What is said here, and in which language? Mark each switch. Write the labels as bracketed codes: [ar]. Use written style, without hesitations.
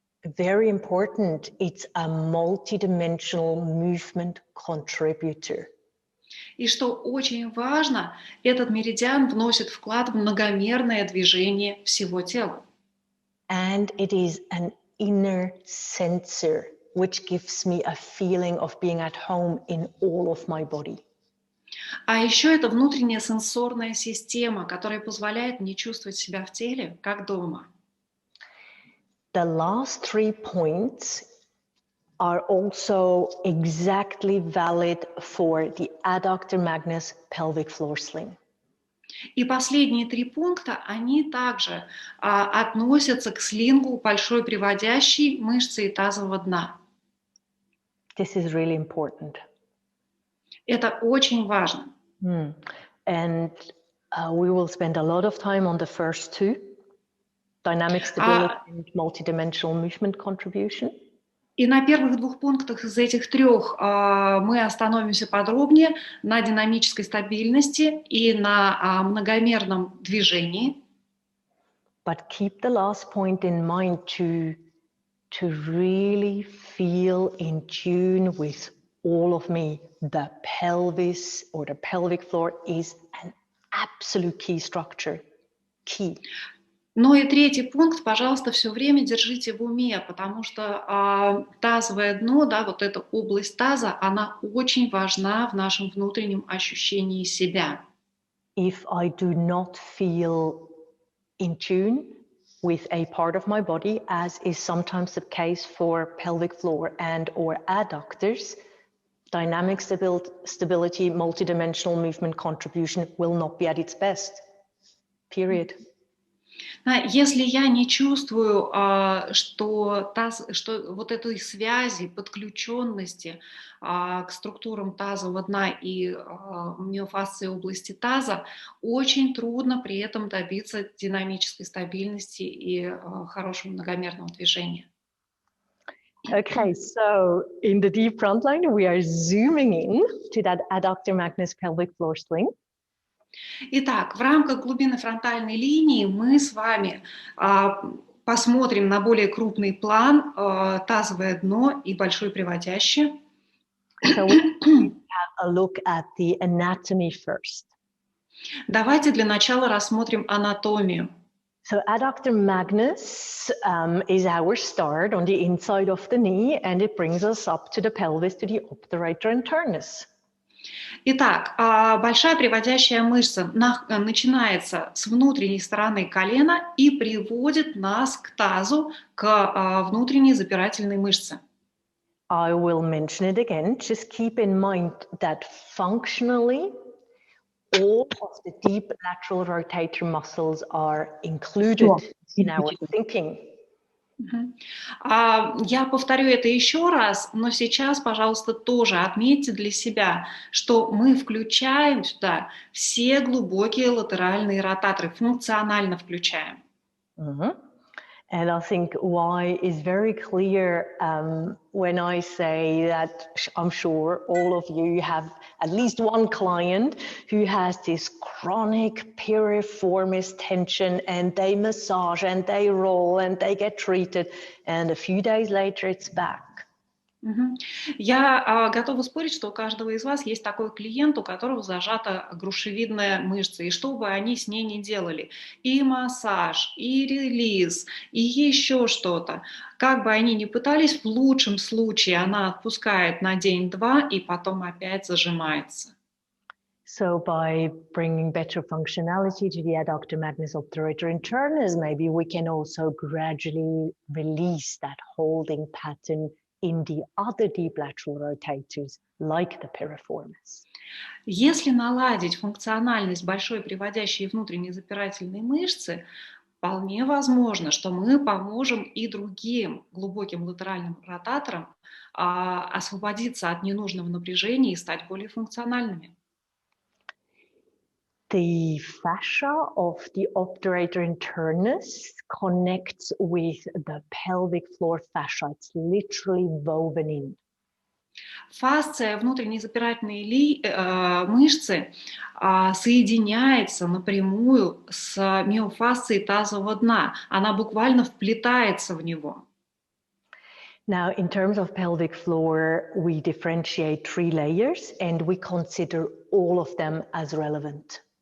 [en] Very important, it's a multidimensional movement contributor. [ru] И что очень важно, этот меридиан вносит вклад в многомерное движение всего тела. [en] And it is an inner sensor, which gives me a feeling of being at home in all of my body. [ru] А еще это внутренняя сенсорная система, которая позволяет мне чувствовать себя в теле, как дома. [en] The last 3 points are also exactly valid for the adductor magnus pelvic floor sling. [ru] И последние 3 пункта, они также относятся к слингу большой приводящей мышцы тазового дна. [en] This is really important. [ru] Это очень важно. [en] And we will spend a lot of time on the first 2, dynamic stability and multidimensional movement contribution. [ru] И на первых 2 пунктах из этих 3 мы остановимся подробнее на динамической стабильности и на многомерном движении. [en] But keep the last point in mind to really feel in tune with all of me. The pelvis or the pelvic floor is an absolute key structure. Key. [ru] Ну и 3 пункт, пожалуйста, все время держите в уме, потому что тазовое дно, да, вот эта область таза, она очень важна в нашем внутреннем ощущении себя. [en] If I do not feel in tune with a part of my body, as is sometimes the case for pelvic floor and or adductors, dynamic stability, multidimensional movement contribution will not be at its best. Period. [ru] Если я не чувствую, что вот этой связи, подключенности к структурам тазового дна и миофасции области таза, очень трудно при этом добиться динамической стабильности и хорошего многомерного движения. [en] Okay, so in the deep front line, we are zooming in to that adductor magnus pelvic floor sling. [ru] Итак, в рамках глубины фронтальной линии мы с вами посмотрим на более крупный план, тазовое дно и большой приводящий. [en] So we have a look at the anatomy first. [ru] Давайте для начала рассмотрим анатомию. [en] So adductor magnus is our start on the inside of the knee, and it brings us up to the pelvis, to the obturator internus. [ru] Итак, большая приводящая мышца начинается с внутренней стороны колена и приводит нас к тазу, к внутренней запирательной мышце. [en] I will mention it again. Just keep in mind that functionally, all of the deep lateral rotator muscles are included in our thinking. [ru] Я повторю это еще раз, но сейчас, пожалуйста, тоже отметьте для себя, что мы включаем сюда все глубокие латеральные ротаторы, функционально включаем. [en] And I think why is very clear when I say that I'm sure all of you have at least one client who has this chronic piriformis tension, and they massage and they roll and they get treated, and a few days later it's back. [ru] Я готова спорить, что у каждого из вас есть такой клиент, у которого зажата грушевидная мышца, и что бы они с ней ни делали, и массаж, и релиз, и еще что-то, как бы они ни пытались, в лучшем случае она отпускает на день-два и потом опять зажимается. [en] So by bringing better functionality to the adductor magnus obturator internus, maybe we can also gradually release that holding pattern in the other deep lateral rotators, like the piriformis. [ru] Если наладить функциональность большой приводящей и внутренней запирательной мышцы, вполне возможно, что мы поможем и другим глубоким латеральным ротаторам освободиться от ненужного напряжения и стать более функциональными. [en] The fascia of the obturator internus connects with the pelvic floor fascia. It's literally woven in. [ru] Фасция внутренней запирательной мышцы соединяется напрямую с миофасцией тазового дна. Она буквально вплетается в него. [en] Now, in terms of pelvic floor, we differentiate 3 layers, and we consider all of them as relevant.